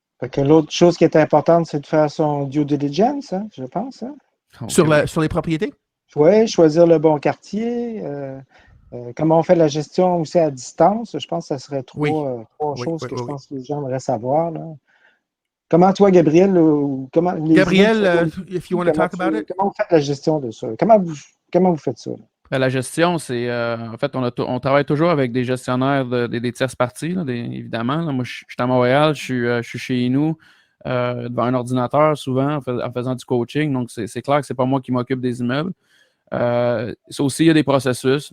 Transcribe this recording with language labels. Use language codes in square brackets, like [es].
[fr] Fait que l'autre chose qui est importante, c'est de faire son due diligence, hein, je pense. Hein? Okay. Sur les propriétés? Oui, choisir le bon quartier. Comment on fait la gestion aussi à distance. Je pense que ça serait trois choses que je pense que les gens aimeraient savoir. Là. Comment toi, Gabriel, [en] Gabriel, if you want to talk about it. [fr] Comment vous faites la gestion de ça? Comment vous faites ça? La gestion, c'est en fait, on travaille toujours avec des gestionnaire des tierces parties, là, évidemment. Là, moi, je suis à Montréal, je suis chez nous devant un ordinateur souvent en faisant du coaching. Donc, c'est clair que c'est pas moi qui m'occupe des immeubles. Ça aussi, il y a des processus.